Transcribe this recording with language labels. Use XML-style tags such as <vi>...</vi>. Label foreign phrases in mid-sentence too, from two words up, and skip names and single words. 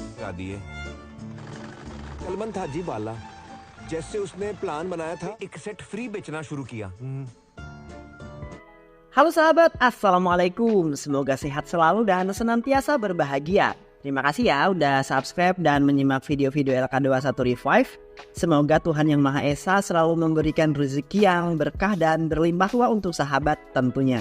<hi>बता दिए। कलमन था अजीब वाला, जैसे उसने प्लान बनाया था एक</hi> <en>set free</en> <hi>बेचना शुरू किया।</hi> <id>Halo sahabat, Assalamualaikum. Semoga sehat selalu dan senantiasa berbahagia. Terima kasih ya udah subscribe dan menyimak video-video LK21 Revive. Semoga Tuhan Yang Maha Esa selalu memberikan rezeki yang berkah dan berlimpah ruah untuk sahabat tentunya.</id>